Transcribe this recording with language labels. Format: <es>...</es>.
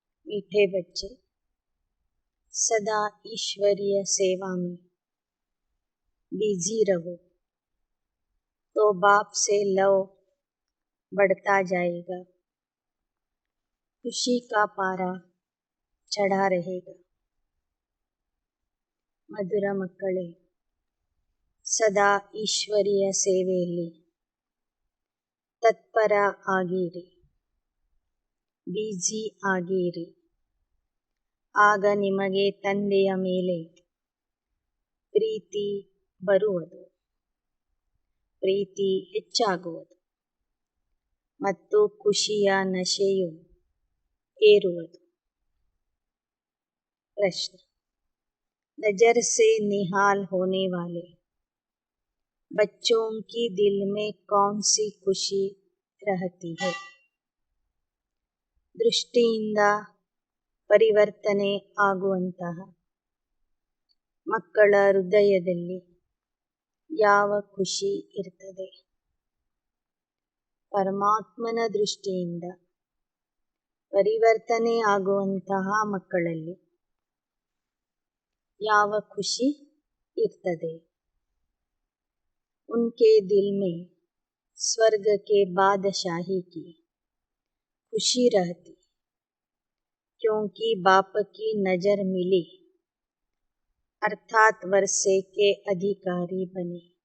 <hi>मीठे बच्चे, सदा ईश्वरीय सेवा में बिजी रहो तो बाप से लव बढ़ता जाएगा, खुशी का पारा चढ़ा रहेगा.</hi> <kn>ಮಧುರ ಮಕ್ಕಳೇ, ಸದಾ ಈಶ್ವರೀಯ ಸೇವೆಯಲ್ಲಿ ತತ್ಪರ ಆಗಿರಿ, ಬಿಜಿ ಆಗಿರಿ. ಆಗ ನಿಮಗೆ ತಂದೆಯ ಮೇಲೆ ಪ್ರೀತಿ ಬರುವುದು, ಪ್ರೀತಿ ಹೆಚ್ಚಾಗುವುದು ಮತ್ತು ಖುಷಿಯ ನಶೆಯು ಏರುವುದು.</kn> <hi>प्रश्न: नजर से निहाल होने वाले बच्चों की दिल में कौन सी खुशी रहती है?</hi> <kn>ದೃಷ್ಟಿಯಿಂದ ಪರಿವರ್ತನೆ ಆಗುವಂತಹ ಮಕ್ಕಳ ಹೃದಯದಲ್ಲಿ ಯಾವ ಖುಷಿ ಇರ್ತದೆ? ಪರಮಾತ್ಮನ ದೃಷ್ಟಿಯಿಂದ ಪರಿವರ್ತನೆ ಆಗುವಂತಹ ಮಕ್ಕಳಲ್ಲಿ ಯಾವ ಖುಷಿ ಇರ್ತದೆ?</kn> <hi>उनके दिल में स्वर्ग के बादशाही की खुशी रहती, क्योंकि बाप की नजर मिली अर्थात वर्षे के अधिकारी बने.</hi>